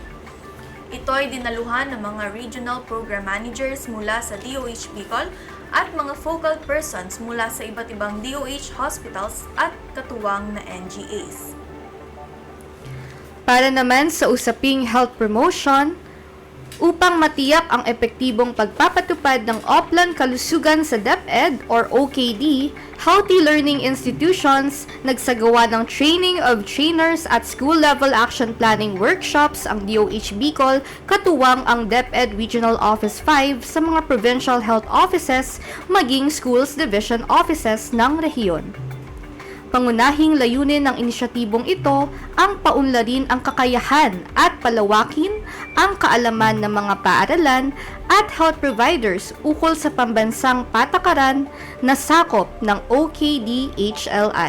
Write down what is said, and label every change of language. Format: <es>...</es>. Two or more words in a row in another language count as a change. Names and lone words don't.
<tl>Ito ay dinaluhan ng mga</tl> <en>regional program managers</en> <tl>mula sa DOH Bicol at mga</tl> <en>focal persons</en> <tl>mula sa iba't ibang DOH hospitals at katuwang na NGAs. Para naman sa usaping</tl> <en>health promotion,</en> <tl>upang matiyak ang epektibong pagpapatupad ng Oplan Kalusugan sa DepEd or OKD, Healthy Learning Institutions, nagsagawa ng Training of Trainers at School-Level Action Planning Workshops ang DOH Bicol, katuwang ang DepEd Regional Office 5 sa mga Provincial Health Offices maging Schools Division Offices ng rehiyon. Pangunahing layunin ng inisyatibong ito ang paunlarin ang kakayahan at palawakin ang kaalaman ng mga paaralan at</tl> <en>health providers</en> <tl>ukol sa pambansang patakaran na sakop ng OKD-HLI.</tl>